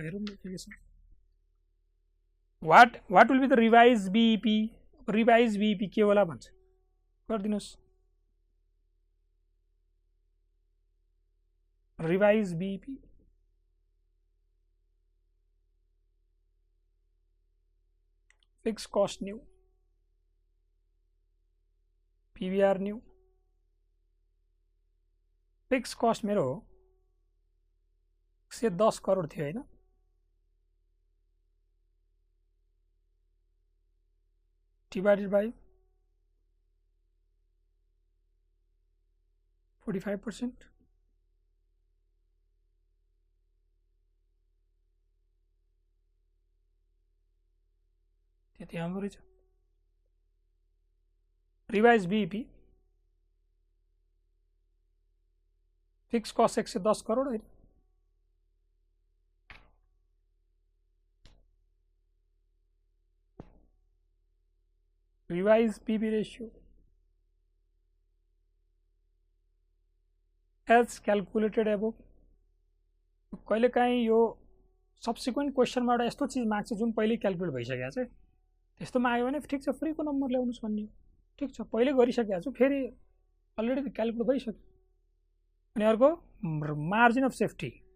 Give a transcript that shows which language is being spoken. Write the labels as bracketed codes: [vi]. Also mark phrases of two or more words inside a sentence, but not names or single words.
[en] हेरौँ application what will be the revise BEP। revise BEP [ne] के होला भन्छ, गरिदिनुहोस्। [en] revise BEP fix cost new, PVR new. fix cost [ne] मेरो 110 करोड थियो हैन, [en] divided by 45%, [ne] त्यति आउँदो रहेछ। [en] revise BEP fix cost 110 [hi] करोड है। [en] revise PB ratio as calculated above. [ne] कहिले काहीँ यो [en] subsequent questionमा [ne] एउटा यस्तो चिज माग्छ जुन पहिले क्यालकुलेट भइसकेको छ, त्यस्तोमा आयो भने ठिक छ, फ्रीको नम्बर ल्याउनुहोस् भन्ने हो। ठिक छ, पहिले गरिसकेको छु, फेरि [en] already calculate [ne] भइसक्यो। अनि अर्को [en] margin of safety.